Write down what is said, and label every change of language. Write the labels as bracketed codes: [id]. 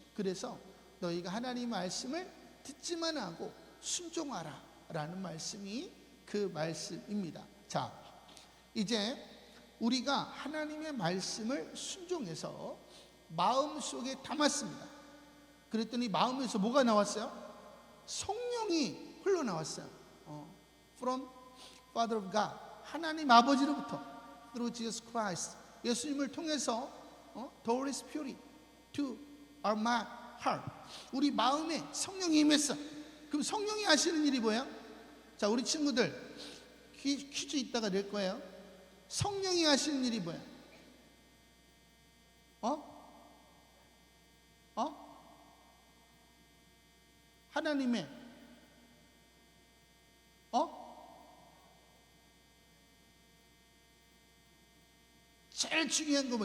[ko] 그래서 너희가 하나님 말씀을 듣지만 하고 순종하라 라는 말씀이 그 말씀입니다. 자, 이제 우리가 하나님의 말씀을 순종해서 마음속에 담았습니다. 그랬더니 마음에서 뭐가 나왔어요? 성령이 흘러나왔어요. [en] From Father of God, [ko] 하나님 아버지로부터 [en] through Jesus Christ, [ko] 예수님을 통해서 [en] the Holy Spirit to our heart, [ko] 우리 마음에 성령이 임했어. 그럼 성령이 하시는 일이 뭐예요? 자, 우리 친구들 퀴즈 있다가 낼 거예요. 성령이 하시는 일이 뭐예요? 하나님의 제일 중요한 거 뭐?